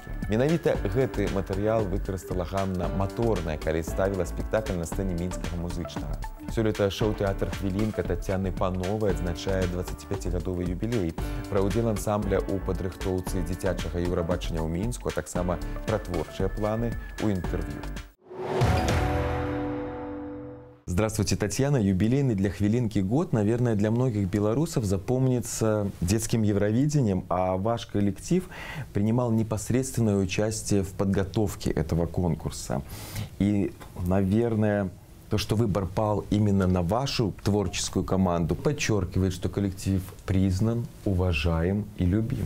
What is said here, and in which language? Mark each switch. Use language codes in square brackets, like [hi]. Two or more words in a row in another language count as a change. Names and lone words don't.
[be] Менавіта гэты матэрыял выкарыстала Ганна Маторная, калі ставіла спектакль на сцэне мінскага музычнага. Сёлета шоу-тэатр «Хвілінка» Тацяны Пановай адзначае 25гадовы юбілей. Пра ўдзел ансамбля ў падрыхтоўцы дзіцячага еўрабачання ў Мінску, а таксама пра творчыя планы ў інтэрв'ю. [ru] Здравствуйте, Татьяна. Юбилейный для «Хвилинки» год, наверное, для многих белорусов запомнится детским Евровидением, а ваш коллектив принимал непосредственное участие в подготовке этого конкурса. И, наверное, то, что выбор пал именно на вашу творческую команду, подчеркивает, что коллектив признан, уважаем и любим.